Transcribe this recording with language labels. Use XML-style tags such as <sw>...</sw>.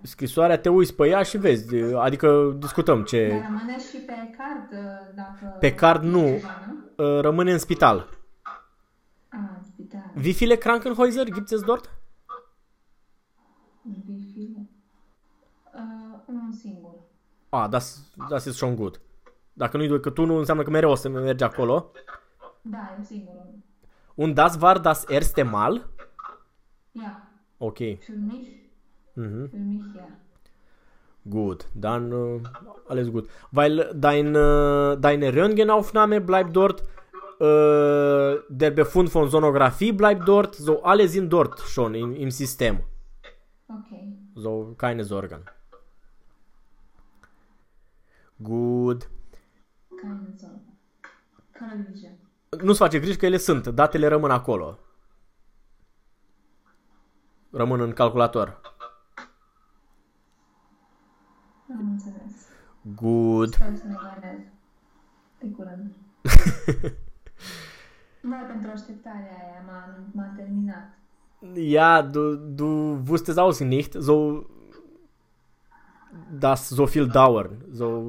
<ro>Scrisoarea, te uiți pe ea și vezi, adică discutăm ce... Dar rămâne și pe card dacă... Pe card nu, rămâne în spital. A, spital.</ro> <de>Wie viele Krankenhäuser gibt es dort? Wie viele?</de> <ro>Unul singur.</ro> <de>A, das ist schon gut.</de> <ro>Dacă nu-i duc, că tu nu înseamnă că mereu o să mergi acolo. Da, eu sigur.</ro> <de>Und das war das erste Mal? Ia. Ok. Für mich ja. Gut, dann alles gut. Weil deine Röntgenaufnahme bleibt dort, der Befund von Sonografie bleibt dort, so alle sind dort schon im System. Okay. So, keine Sorgen. Gut. Keine Sorge. Keine Sorge.</de> <ro>Nu-ți face griji că ele sunt, datele rămân acolo. Rămân în calculator. Am înțeles.</ro> <en>Good.</en> <ro>Sper să ne vedem de curând. Mai pentru așteptarea aia, m-a terminat.</ro> <de>Ja, du wusstest es auch nicht, so dass so viel dauern, so.</de>